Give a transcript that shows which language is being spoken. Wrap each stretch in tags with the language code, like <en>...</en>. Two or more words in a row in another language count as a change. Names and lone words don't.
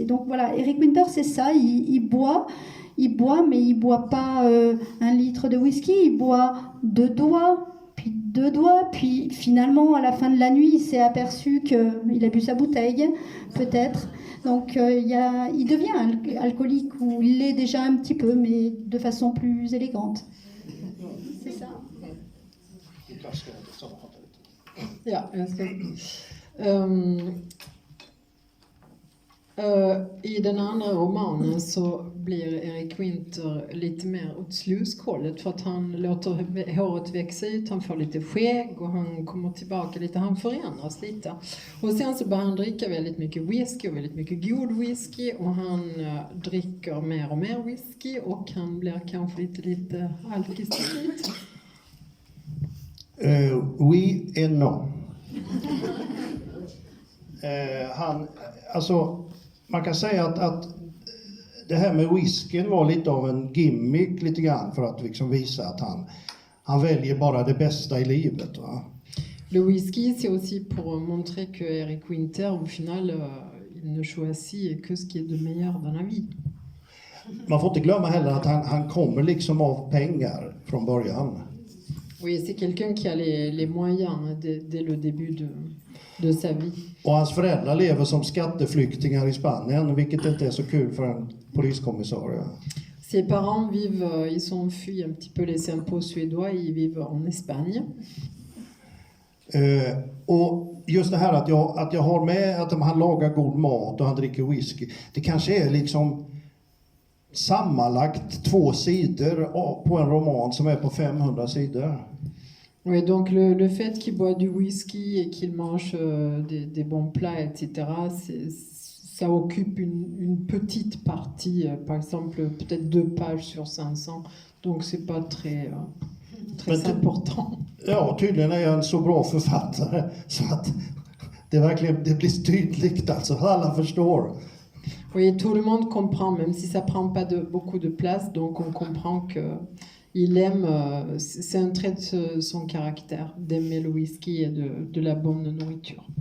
<fr>Donc voilà, Eric Winter, c'est ça, il boit, mais il boit pas 1 litre de whisky, il boit 2 doigts, puis 2 doigts, puis finalement à la fin de la nuit il s'est aperçu qu'il a bu sa bouteille, peut-être. Donc il devient alcoolique, ou il l'est déjà un petit peu, mais de façon plus élégante. C'est ça.</fr> <sv>Ja, jag ska... I den andra romanen så blir Eric Winter lite mer åt sluskålet, för att han låter håret växa ut, han får lite skägg och han kommer tillbaka lite, han förändras lite. Och sen så börjar han dricka väldigt mycket whisky och väldigt mycket god whisky, och han dricker mer och mer whisky, och han blir kanske lite alkis till slut.</sv> <fr>Oui et non.</fr> <sv>Man kan säga att det här med whiskyn var lite av en gimmick lite grann, för att liksom visa att han väljer bara det bästa i livet. Va?</sv> <fr>Le whisky, c'est aussi pour montrer que Eric Winter, au final, il ne choisit que ce qui est de meilleur dans la vie.</fr> <sv>Man får inte glömma heller att han kommer liksom av pengar från början.</sv> <fr>Oui, c'est quelqu'un qui a les moyens dès le début de sa vie.</fr> <sv>Och hans föräldrar lever som skatteflyktingar i Spanien, vilket inte är så kul för en poliskommissarie.</sv> <fr>Ses parents ils ont fui un petit peu les impôts suédois, ils vivent en Espagne.</fr> <sv>Och just det här att jag har med att han lagar god mat och han dricker whisky, det kanske är liksom sammanlagt 2 sidor på en roman som är på 500 sidor.</sv> <fr>Oui, donc le fait qu'il boit du whisky et qu'il mange des bons plats, etc., ça occupe une petite partie, par exemple peut-être 2 pages sur 500, donc c'est pas très important.</fr> <sv>Ja, tydligen är jag en så bra författare så att det blir tydligt, alltså alla förstår.</sv> <fr>Oui, tout le monde comprend, même si ça prend pas beaucoup de place, donc on comprend que il aime, c'est un trait de son caractère, d'aimer le whisky et de la bonne nourriture.</fr>